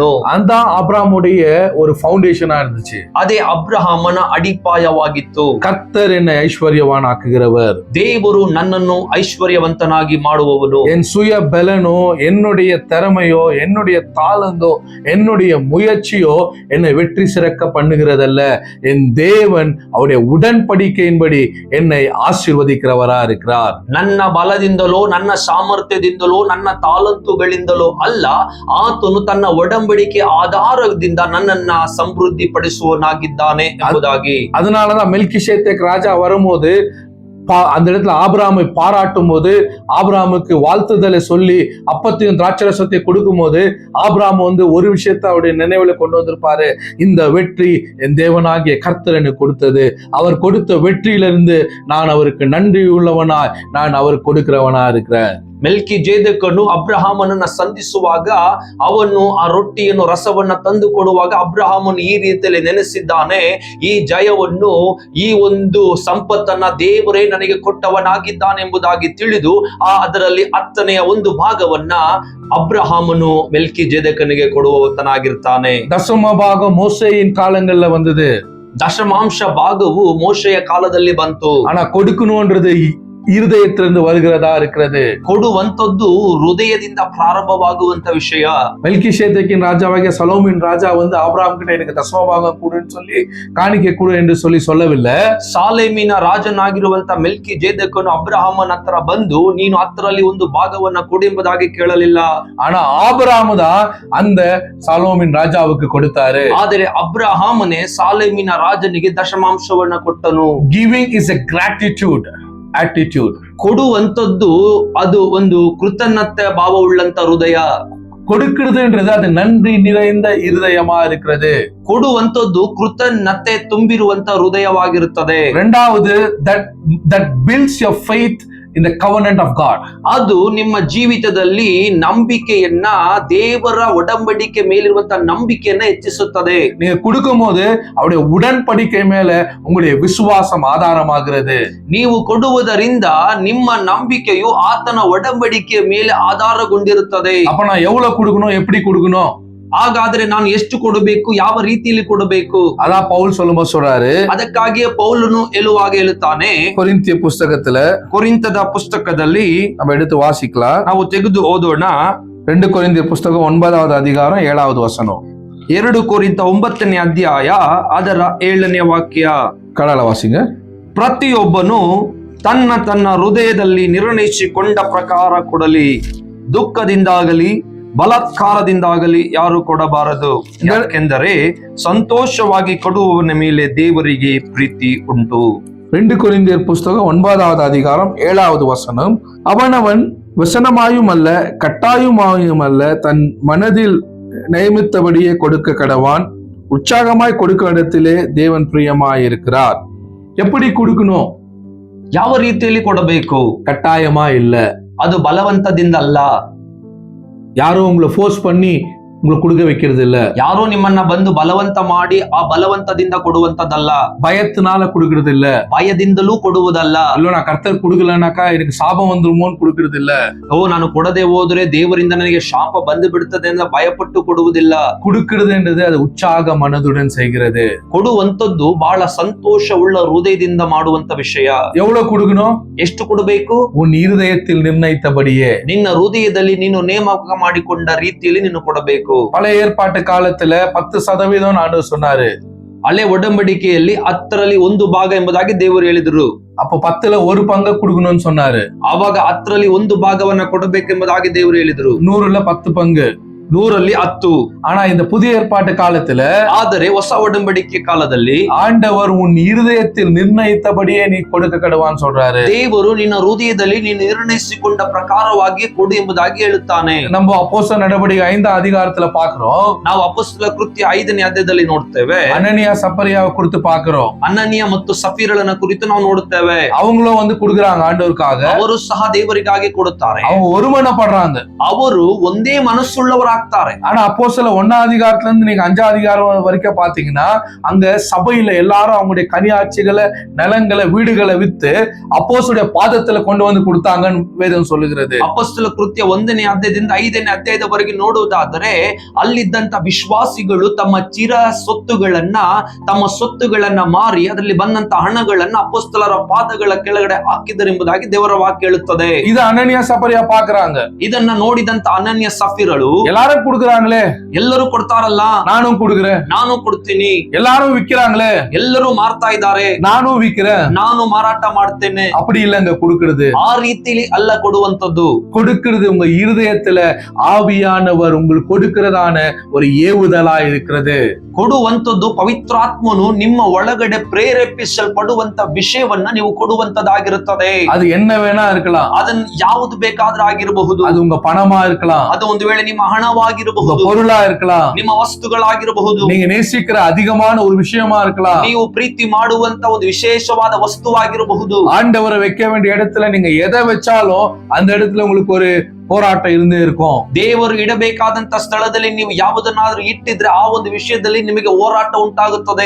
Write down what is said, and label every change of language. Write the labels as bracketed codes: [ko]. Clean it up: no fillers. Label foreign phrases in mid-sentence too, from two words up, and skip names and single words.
[ta] அந்த ஆபிரகாமுடைய ஒரு ஃபவுண்டேஷனா இருந்துச்சு. [kn] ಅದೇ ಅಬ್ರಹಾಮನ ಅಡಿಪಾಯವಾಗಿತ್ತು. [ta] கர்த்தர் என்னை ஐஸ்வர்யவான் ஆக்குகிறவர். [kn] ದೇವರು ನನ್ನನ್ನು ಐಶ್ವರ್ಯವಂತನಾಗಿ ಮಾಡುವವನು. [ta] என் சுய பலனோ, என்னுடைய திறமையோ, என்னுடைய தாளந்தோ, என்னுடைய முயற்சியோ என்னை வெற்றி சிறக்க பண்ணுகிறதல்ல. என் தேவன் அவருடைய உடன்படிக்கையின்படி என்னை ஆசீர்வதிக்கிறவரா இருக்கிறார். [kn] ನನ್ನ ಬಲದಿಂದಲೋ, ನನ್ನ ಸಾಮರ್ಥ್ಯದಿಂದಲೋ, ನನ್ನ ತಾಲಂತುಗಳಿಂದಲೋ ಅಲ್ಲ, ಆತನು ತನ್ನ ಒಡಂಬಡಿಕೆ ಆಧಾರದಿಂದ ನನ್ನನ್ನ ಸಮೃದ್ಧಿ ಪಡಿಸುವನಾಗಿದ್ದಾನೆ ಎಂಬುದಾಗಿ. [ta] அதனாலதான் மெல்கிசேதேக் ராஜா வரும்போது அந்த இடத்துல ஆபிரகாமை பாராட்டும் போது, ஆபிரகாமுக்கு வாழ்த்துதலை சொல்லி அப்பத்தையும் திராட்சரசத்தை கொடுக்கும் போது, ஆபிரகாம் ஒரு விஷயத்தை அவருடைய நினைவுல கொண்டு வந்திருப்பாரு. இந்த வெற்றி என் தேவனாகிய கர்த்தர் எனக்கு கொடுத்தது. அவர் கொடுத்த வெற்றியிலிருந்து நான் அவருக்கு நன்றி உள்ளவனாய், நான் அவருக்கு கொடுக்கிறவனா இருக்கிறேன். [kn] ಮೆಲ್ಕಿಜೇದಕನು ಅಬ್ರಹಾಮನನ್ನ ಸಂಧಿಸುವಾಗ ಅವನು ಆ ರೊಟ್ಟಿಯನ್ನು, ರಸವನ್ನ ತಂದು ಕೊಡುವಾಗ ಅಬ್ರಹಾಮನು ಈ ರೀತಿಯಲ್ಲಿ ನೆನೆಸಿದ್ದಾನೆ, ಈ ಜಯವನ್ನು, ಈ ಒಂದು ಸಂಪತ್ತನ್ನ ದೇವರೇ ನನಗೆ ಕೊಟ್ಟವನಾಗಿದ್ದಾನೆ ಎಂಬುದಾಗಿ ತಿಳಿದು ಅದರಲ್ಲಿ 10ನೇ ಒಂದು ಭಾಗವನ್ನ ಅಬ್ರಹಾಮನು ಮೆಲ್ಕಿಜೇದಕನಿಗೆ ಕೊಡುವವನಾಗಿರ್ತಾನೆ. [ta] தசம பாகம் மோசேயின் காலங்கள்ல வந்தது. [kn] ದಶಮಾಂಶ ಭಾಗವು ಮೋಶೆಯ ಕಾಲದಲ್ಲಿ ಬಂತು. [ta] ஆனா கொடுக்கணும்ன்றது இருதயத்திலிருந்து வருகிறதா இருக்கிறது. [kn] ಕೊಡುವಂತದ್ದು ಹೃದಯದಿಂದ ಪ್ರಾರಂಭವಾಗುವಂತ ವಿಷಯ. [ta] மெல்கிசேதேக்கின் ராஜாவாகிய சலோமின் ராஜா வந்து ஆபிரகாம் கிட்ட எனக்கு தசமபாகம் கொடுன்னு சொல்லி காணிக்கை கொடு என்று சொல்லவில்லை. [kn] ಸಾಲೇಮಿನ ರಾಜನಾಗಿರುವಂತ ಮೆಲ್ಕಿ ಜೇದಕನು ಅಬ್ರಹಾಮನ ಹತ್ರ ಬಂದು ನೀನು ಹತ್ತರಲ್ಲಿ ಒಂದು ಭಾಗವನ್ನ ಕೊಡು ಎಂಬುದಾಗಿ ಕೇಳಲಿಲ್ಲ. [ta] ஆனா ஆபிரகாம் தான் அந்த சலோமின் ராஜாவுக்கு கொடுத்தாரு. [kn] ಆದರೆ ಅಬ್ರಹಾಮನೇ ಸಾಲೇಮಿನ ರಾಜನಿಗೆ ದಶಮಾಂಶವನ್ನ ಕೊಟ್ಟನು. [en] Giving is a gratitude attitude. [kn] ಕೊಡುವಂತದ್ದು ಅದು ಒಂದು ಕೃತಜ್ಞತೆ ಭಾವವುಳ್ಳಂತ ಹೃದಯ. [ta] கொடுக்கிறதுன்றது அது நன்றி நிறைந்த இருதயமா இருக்கிறது. [kn] ಕೊಡುವಂತದ್ದು ಕೃತಜ್ಞತೆ ತುಂಬಿರುವಂತ ಹೃದಯವಾಗಿರುತ್ತದೆ. [ta] இரண்டாவது, [en] that builds your faith in the covenant of God. [kn] ಅದು ನಿಮ್ಮ ಜೀವಿತದಲ್ಲಿ ನಂಬಿಕೆಯನ್ನ, ದೇವರ ಒಡಂಬಡಿಕೆ ಮೇಲಿರುವಂತ ನಂಬಿಕೆಯನ್ನ ಹೆಚ್ಚಿಸುತ್ತದೆ. [ta] நீங்க கொடுக்கும் போது அவருடைய உடன்படிக்கை மேல உங்களுடைய விசுவாசம் ஆதாரமாகிறது. [kn] ನೀವು ಕೊಡುವುದರಿಂದ ನಿಮ್ಮ ನಂಬಿಕೆಯು ಆತನ ಒಡಂಬಡಿಕೆಯ ಮೇಲೆ ಆಧಾರಗೊಂಡಿರುತ್ತದೆ. [ta] அப்ப நான் எவ்வளவு கொடுக்கணும், எப்படி கொடுக்கணும்? [kn] ಹಾಗಾದ್ರೆ ನಾನು ಎಷ್ಟು ಕೊಡಬೇಕು, ಯಾವ ರೀತಿಯಲ್ಲಿ ಕೊಡಬೇಕು? [ta] அதான் பவுல் சொல்லும்போது சொல்றாரு. [kn] ಅದಕ್ಕಾಗಿಯೇ ಪೌಲನು ಹೇಳುತ್ತಾನೆ, [ta] கொரிந்திய புஸ்தகத்துல [kn] ಕೊರಿಂಥದ ಪುಸ್ತಕದಲ್ಲಿ [ta] நம்ம எடுத்து வாசிக்கலாம். [kn] ನಾವು ತೆಗೆದು ಓದೋಣ. [ta] 2 கொரிந்திய புஸ்தகம் 9வது அதிகாரம் 7வது வசனம். [kn] 2 ಕೊರಿಂಥ 9ನೇ ಅಧ್ಯಾಯ ಅದರ 7ನೇ ವಾಕ್ಯ. [ta] ಕನ್ನಡ ವಾಸಿங்க. [kn] ಪ್ರತಿಯೊಬ್ಬನು ತನ್ನ ತನ್ನ ಹೃದಯದಲ್ಲಿ ನಿರ್ಣಯಿಸಿಕೊಂಡ ಪ್ರಕಾರ ಕೊಡಲಿ, ದುಃಖದಿಂದಾಗಲಿ ಬಲಾತ್ಕಾರದಿಂದಾಗಲಿ ಯಾರು ಕೊಡಬಾರದು, ಯಾಕೆಂದರೆ ಸಂತೋಷವಾಗಿ ಕೊಡುವವನ ಮೇಲೆ ದೇವರಿಗೆ ಪ್ರೀತಿ ಉಂಟು. [ta] 2 கொரிந்தியர் புஸ்தகம் 9வது அதிகாரம் 7வது வசனம். அவனவன் வசனமாயும் அல்ல கட்டாயமாயும் அல்ல தன் மனதில் நியமித்தபடியே கொடுக்க கடவான், உற்சாகமாய் கொடுக்க இடத்திலே தேவன் பிரியமாய் இருக்கிறார். எப்படி கொடுக்கணும்? [kn] ಯಾವ ರೀತಿಯಲ್ಲಿ ಕೊಡಬೇಕು? [ta] கட்டாயமா இல்ல, [kn] ಅದು ಬಲವಂತದಿಂದ ಅಲ್ಲ. [ta] யாரும் உங்களை ஃபோர்ஸ் பண்ணி உங்களை கொடுக்க வைக்கிறது இல்ல. [kn] ಯಾರೋ ನಿಮ್ಮನ್ನ ಬಂದು ಬಲವಂತ ಮಾಡಿ ಆ ಬಲವಂತದಿಂದ ಕೊಡುವಂತದಲ್ಲ. [ta] பயத்தினால கொடுக்கறது இல்ல. [kn] ಭಯದಿಂದಲೂ ಕೊಡುವುದಲ್ಲ. [ta] இல்ல நான் கர்த்தர் கொடுக்கலனாக்கா எனக்கு சாபம் வந்துருமோன்னு கொடுக்கறது இல்ல. [kn] ನಾನು ಕೊಡದೆ ಹೋದ್ರೆ ದೇವರಿಂದ ನನಗೆ ಶಾಪ ಬಂದು ಬಿಡುತ್ತದೆ ಅಂತ ಭಯಪಟ್ಟು ಕೊಡುವುದಿಲ್ಲ. [ta] கொடுக்கிறதுன்றது அது உற்சாக மனதுடன் செய்கிறது. [kn] ಕೊಡುವಂತದ್ದು ಬಹಳ ಸಂತೋಷವುಳ್ಳ ಹೃದಯದಿಂದ ಮಾಡುವಂತ ವಿಷಯ. [ta] எவ்வளவு கொடுக்கணும்? [kn] ಎಷ್ಟು ಕೊಡಬೇಕು? [ta] உன் இருதயத்தில் நிர்ணயித்தபடியே, [kn] ನಿನ್ನ ಹೃದಯದಲ್ಲಿ ನೀನು ನೇಮಕ ಮಾಡಿಕೊಂಡ ರೀತಿಯಲ್ಲಿ ನೀನು ಕೊಡಬೇಕು. [ta] பழைய ஏற்பாட்டு காலத்துல 10% ஆண்டவர் சொன்னாரு. [kn] ಹಳೆ ಒಡಂಬಡಿಕೆಯಲ್ಲಿ 10ರಲ್ಲಿ 1 ಭಾಗ ಎಂಬುದಾಗಿ ದೇವರು ಹೇಳಿದ್ರು. [ta] அப்போ 10ல 1 பங்கு கொடுக்கணும்னு சொன்னாரு. [kn] ಆವಾಗ 10ರಲ್ಲಿ 1 ಭಾಗವನ್ನ ಕೊಡಬೇಕೆಂಬುದಾಗಿ ದೇವರು ಹೇಳಿದ್ರು. [ta] 100ல 10 பங்கு, [kn] 100ರಲ್ಲಿ 10. [ta] ஆனா இந்த புதிய ஏற்பாட்டு காலத்துல, [kn] ಆದರೆ ಹೊಸ ಒಡಂಬಡಿಕೆ ಕಾಲದಲ್ಲಿ [ta] ஆண்டவர் உன் இருதயத்தில் நிர்ணயித்தபடியே நீ கொடுக்க கடவான்னு சொல்றாரு. [kn] ದೇವರು ನಿನ್ನ ಹೃದಯದಲ್ಲಿ ನೀನು ನಿರ್ಣಯಿಸಿಕೊಂಡ ಪ್ರಕಾರವಾಗಿ ಕೊಡು ಎಂಬುದಾಗಿ ಹೇಳುತ್ತಾನೆ. [ta] நம்ம அப்போஸ்தலர் நடவடிக்கை 5வது அதிகாரத்துல பாக்குறோம். [kn] ನಾವು ಅಪೊಸ್ತಲ ಕೃತ್ಯ 5ನೇ ಅಧ್ಯಾಯದಲ್ಲಿ ನೋಡ್ತೇವೆ. [ta] அனனியா சப்பரியாவை குறித்து பாக்குறோம். [kn] ಅನನೀಯ ಮತ್ತು ಸಫೀರಳನ್ನ ಕುರಿತು ನಾವು ನೋಡುತ್ತೇವೆ. [ta] அவங்களும் வந்து கொடுக்குறாங்க ஆண்டவருக்காக. [kn] ಅವರು ಸಹ ದೇವರಿಗಾಗಿ ಕೊಡುತ್ತಾರೆ. [ta] அவங்க ஒருமனப்படுறாங்க. [kn] ಅವರು ಒಂದೇ ಮನಸ್ಸುಳ್ಳವರಾಗ್ತಾರೆ. [ta] ஆனா அப்போஸ்தலர் 1வது அதிகாரத்துல இருந்து நீங்க 5வது அதிகாரம் வரைக்கும் பாத்தீங்கன்னா, அங்க சபையில எல்லாரும் அவங்களுடைய கனியாட்சிகளை, நிலங்களை, வீடுகளை வித்து அப்போஸ்தலருடைய பாதத்துல கொண்டு வந்து கொடுத்தாங்கன்னு வேதம் சொல்லுகிறது. [kn] ಅಪೊಸ್ತಲ ಕೃತ್ಯ 1ನೇ ಅಧ್ಯಾಯದಿಂದ 5ನೇ ಅಧ್ಯಾಯದವರೆಗೆ ನೋಡುವುದಾದರೆ, ಅಲ್ಲಿದ್ದಂತ ವಿಶ್ವಾಸಿಗಳು ತಮ್ಮ ಚಿರ ಸೊತ್ತುಗಳನ್ನ ಮಾರಿ ಅದರಲ್ಲಿ ಬಂದಂತ ಹಣಗಳನ್ನ ಅಪೊಸ್ತಲರ ಪಾದಗಳ ಕೆಳಗಡೆ ಹಾಕಿದರೆಂಬುದಾಗಿ ದೇವರ ವಾಕ್ಯ ಹೇಳುತ್ತದೆ. [ta] இது அனனியா சப்பரியா பாக்குறாங்க. [kn] ಇದನ್ನ ನೋಡಿದಂತ ಅನನ್ಯ ಸಫೀರಳು [ta] எல்லாரும் கொடுக்குறாங்களே, [kn] ಎಲ್ಲರೂ ಕೊಡ್ತಾರಲ್ಲ, [ta] நானும் கொடுக்குறேன். [kn] ನಾನು ಕೊಡ್ತೀನಿ. [ta] எல்லாரும் விக்கிறாங்களே, [kn] ಎಲ್ಲರೂ ಮಾರ್ತಾ ಇದ್ದಾರೆ, [ta] நானும் விக்கிறேன். [kn] ನಾನು ಮಾರಾಟ ಮಾಡ್ತೇನೆ. [ta] அப்படி இல்லங்க கொடுக்கிறது. [kn] ಆ ರೀತಿಲಿ ಅಲ್ಲ ಕೊಡುವಂತದ್ದು. [ta] கொடுக்கிறது உங்க இருதயத்துல ஆவியானவர் உங்களுக்கு கொடுக்கிறதான ஒரு ஏவுதலா இருக்கிறது. [kn] ಕೊಡುವಂತದ್ದು ಪವಿತ್ರಾತ್ಮನು ನಿಮ್ಮ ಒಳಗಡೆ ಪ್ರೇರೇಪಿಸಲ್ಪಡುವಂತ ವಿಷಯವನ್ನ ನೀವು ಕೊಡುವಂತದ್ದಾಗಿರುತ್ತದೆ. [ta] அது என்ன வேணா இருக்கலாம். [kn] ಅದನ್ನ ಯಾವುದು ಬೇಕಾದ್ರೂ ಆಗಿರಬಹುದು. [ta] அது உங்க பணமா இருக்கலாம், [kn] ಅದು ಒಂದು ವೇಳೆ ನಿಮ್ಮ ಹಣವಾಗಿರಬಹುದು, [ta] உங்க பொருளா இருக்கலாம், [kn] ನಿಮ್ಮ ವಸ್ತುಗಳಾಗಿರಬಹುದು, [ta] நீங்க நேசிக்கிற அதிகமான ஒரு விஷயமா இருக்கலாம், [kn] ನೀವು ಪ್ರೀತಿ ಮಾಡುವಂತ ಒಂದು ವಿಶೇಷವಾದ ವಸ್ತುವಾಗಿರಬಹುದು. [ta] ஆண்டவரை வைக்க வேண்டிய இடத்துல நீங்க எதை வச்சாலும் அந்த இடத்துல உங்களுக்கு ஒரு போராட்டம் இருந்தே இருக்கும். [kn] ದೇವರು ಇಡಬೇಕಾದಂತ ಸ್ಥಳದಲ್ಲಿ ನೀವು ಯಾವುದನ್ನಾದ್ರೂ ಇಟ್ಟಿದ್ರೆ ಆ ಒಂದು ವಿಷಯದಲ್ಲಿ ನಿಮಗೆ ಹೋರಾಟ ಉಂಟಾಗುತ್ತದೆ.